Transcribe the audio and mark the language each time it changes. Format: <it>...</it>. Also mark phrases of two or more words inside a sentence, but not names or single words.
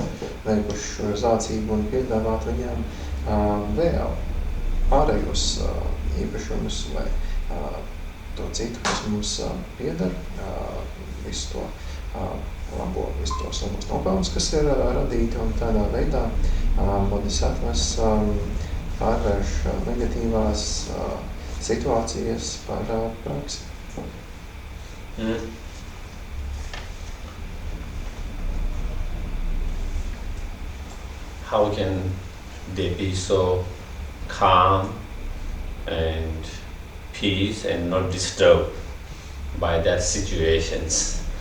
<lv>veikuši zācību un piedāvāt viņām vēl pārējos īpašumus vai to citu, kas mums pieder, visu to labo, visu tos labos nopelnus, kas ir radīti, un tādā veidā Bodhisattvas pārvērš negatīvās situācijas par praksi.</lv> <en>How can they be so calm and peace and not disturbed by that situations?</en>